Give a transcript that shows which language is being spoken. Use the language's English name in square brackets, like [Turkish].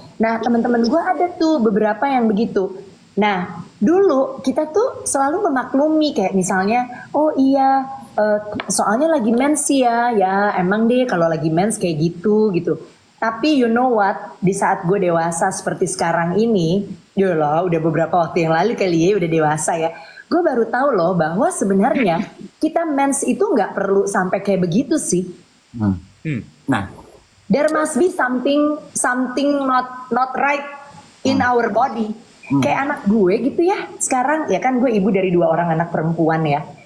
[Indonesian] Nah teman-teman gue ada tuh beberapa yang begitu. Nah dulu kita tuh selalu memaklumi kayak misalnya, oh iya soalnya lagi mens ya emang deh kalau lagi mens kayak gitu. Tapi [English] you know what, [Indonesian] di saat gue dewasa seperti sekarang ini, yolah udah beberapa waktu yang lalu kali ya udah dewasa ya, gue baru tahu loh bahwa sebenarnya kita mens itu nggak perlu sampai kayak begitu sih. Nah, [English] There must be something not right in our body. [Indonesian] Kayak anak gue gitu ya, sekarang ya kan gue ibu dari 2 orang anak perempuan ya.